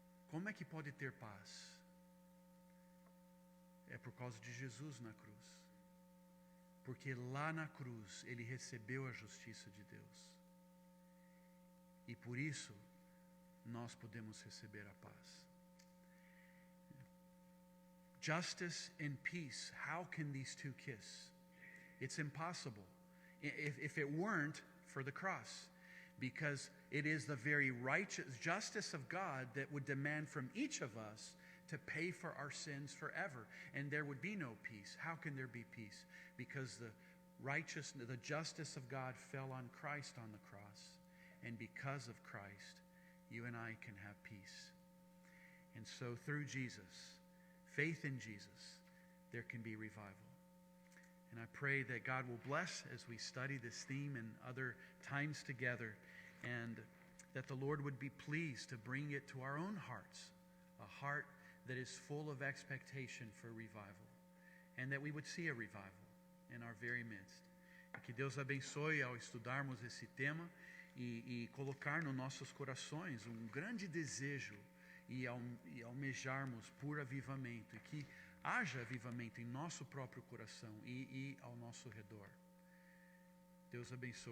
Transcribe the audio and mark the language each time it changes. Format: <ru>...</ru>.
<pt>Como é que pode ter paz? É por causa de Jesus na cruz. Porque lá na cruz ele recebeu a justiça de Deus. E por isso nós podemos receber a paz.</pt> <en>Justice and peace, how can these two kiss? It's impossible. If it weren't for the cross. Because it is the very righteous justice of God that would demand from each of us to pay for our sins forever. And there would be no peace. How can there be peace? Because the justice of God fell on Christ on the cross. And because of Christ, you and I can have peace. And so through Jesus, faith in Jesus, there can be revival. And I pray that God will bless as we study this theme and other times together, and that the Lord would be pleased to bring it to our own hearts, a heart that is full of expectation for revival, and that we would see a revival in our very midst.</en> <pt>Que Deus abençoe ao estudarmos esse tema e colocar nos nossos corações grande desejo e almejarmos por avivamento, e que haja avivamento em nosso próprio coração e ao nosso redor. Deus abençoe.</pt>